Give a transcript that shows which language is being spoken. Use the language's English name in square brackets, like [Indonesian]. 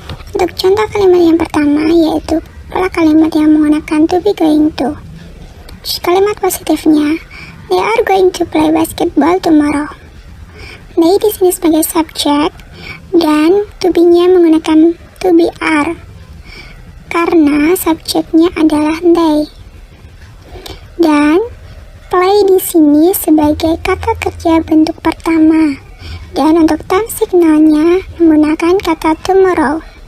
[Indonesian] Untuk contoh kalimat yang pertama yaitu pola kalimat yang menggunakan to be going to. Kalimat positifnya, [English] they are going to play basketball tomorrow. [Indonesian] They di sini sebagai subjek dan to be-nya menggunakan to be are karena subjeknya adalah they. Dan play di sini sebagai kata kerja bentuk pertama, dan untuk time signalnya menggunakan kata tomorrow.